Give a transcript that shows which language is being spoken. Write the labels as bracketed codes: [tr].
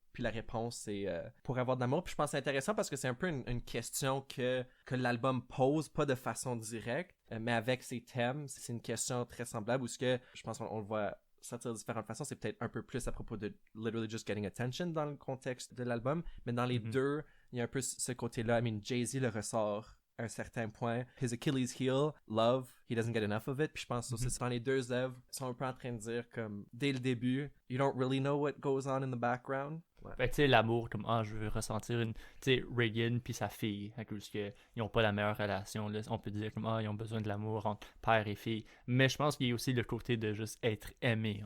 [fr] Puis la réponse, c'est pour avoir de l'amour. Puis je pense que c'est intéressant parce que c'est un peu une question que l'album pose, pas de façon directe, mais avec ses thèmes. C'est une question très semblable où ce que, je pense qu'on le voit sortir de différentes façons. C'est peut-être un peu plus à propos de [en] literally just getting attention [fr] dans le contexte de l'album. Mais dans les deux, il y a un peu ce côté-là. [en] I mean, [fr] Jay-Z le ressort à un certain point. [en] His Achilles heel, love, he doesn't get enough of it. [fr] Puis je pense aussi dans les deux œuvres, ils sont un peu en train de dire comme dès le début, [en] you don't really know what goes on in the background. [fr] Ouais. Fait que tu sais, l'amour, comme je veux ressentir une. Tu sais, Reagan puis sa fille, à cause qu'ils n'ont pas la meilleure relation. Là, on peut dire comme ils ont besoin de l'amour entre père et fille. Mais je pense qu'il y a aussi le côté de juste être aimé.